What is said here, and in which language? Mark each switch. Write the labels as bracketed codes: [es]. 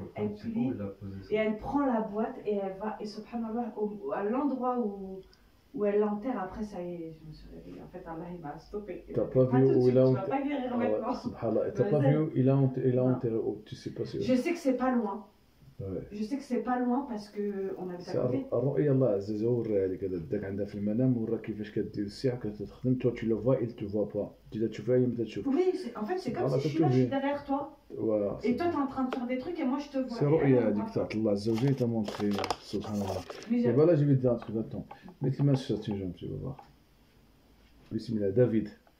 [fr] Elle plie, et elle prend la boîte et elle va, et subhanallah, à l'endroit où elle l'enterre, après ça y est, je me suis réveillée. En fait, Allah il m'a stoppé. T'as pas vu où il a enterré? Tu vas pas guérir maintenant. Subhanallah. T'as pas vu où il a enterré? Tu sais pas si. Je sais que c'est pas loin. Ouais. Je sais que c'est pas loin parce qu'on habite à côté. [ar] الرؤية الله عز وجل وريها لك هذا داك عندها في المنام ورا كيفاش كدير الساعة كتخدم [fr] toi tu le vois il te voit pas tu [ar] تشوفها هي ما تشوف. [fr] Oui, en fait c'est comme si je suis là, je suis derrière toi. Voilà. Et toi t'es en train de faire des trucs et moi je te vois. C'est [ar] رؤية هذيك تاعت الله عز وجل [fr] t'a montré سبحان الله. Et voilà je vais te dire un truc attends. Mets les mains sur tes jambes tu vas voir. Bismillah David.